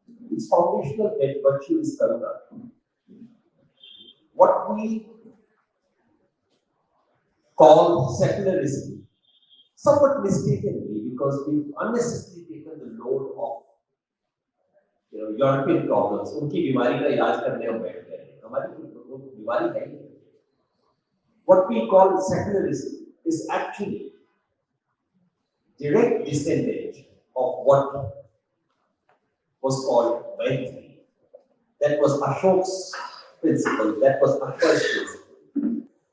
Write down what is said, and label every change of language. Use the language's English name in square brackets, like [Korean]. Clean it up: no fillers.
[English] Its foundational virtue is karuna. What we call secularism, somewhat mistakenly, because we've unnecessarily taken the load of European problems. [Hindi] उनकी बीमारी का इलाज करने हम बैठ गए, हमारी बीमारी है ही. [English] What we call secularism is actually direct descendant of what was called Maitri. That was Ashok's principle, that was Akbar's principle.